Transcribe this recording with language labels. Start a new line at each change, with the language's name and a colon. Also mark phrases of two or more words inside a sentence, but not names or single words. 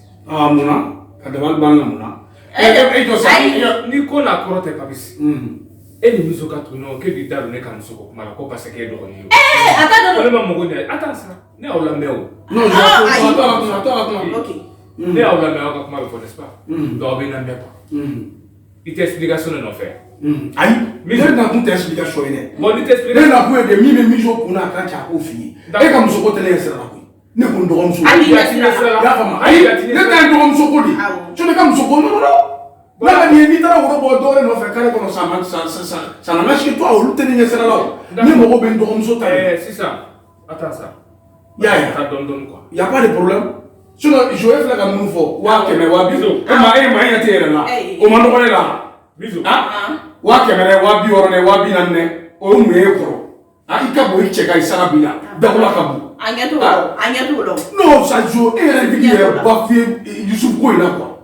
Bambara: Munna ka dabali banna munna. E jɔ sa ni ko n'a kɔrɔ tɛ Papisi e ni Mijo ka tugu ɲɔgɔn k'e b'i da don ne ka muso ko kuma la ko
French: parce que
Bambara: e dɔgɔnin ye. Ko ne ma mago ɲɛ attends sa ne y'aw lamɛn o.
French: non attends.
Bambara: Ne y'aw lamɛn aw ka kuma bɛ fɔ
French: n'est-ce pas donc
Bambara: aw bɛ n lamɛn quoi i tɛ explication de nɔfɛ. ayi ne na kun tɛ explication ye dɛ. bon ni tɛ explication ne na kun ye de min bɛ Mijo kun n'a kan cɛ a k'o f'i ye e ka muso ko tɛ ne ɲɛ sira la koyi ne ko n dɔgɔmuso. Hali i ɲɛ sira la. i y'a faamu ayi ne ta ye dɔgɔmuso ko de ye ne ka muso ko non n'a ka nin ye n'i taara woro bɔ dɔwɛrɛ nɔfɛ kare kɔnɔ
French: ça n'a marché toi
Bambara: olu tɛ ne ɲɛ sira la o ne mago bɛ n dɔgɔmuso ta ye.
French: sisan attends ça.
Bambara: y'a ye taa dɔɔni quoi.
French: y a pas de problème sinon
Bambara: jo e filɛ ka minnu fɔ 100 000 200 000 e ma ɲɛ tɛ yɛrɛ la o ma nɔgɔ ne la. Mijo 100 000 dɛ 260 dɛ 240 dɛ o ye mun ye e kɔrɔ i ka bon i cɛ ka i sara b'i la dagola ka bon. a ɲɛ t'o la.
French: non ça
Bambara: jo e yɛrɛ bɛ k'i yɛrɛ bafoué Yusufu ko in na quoi.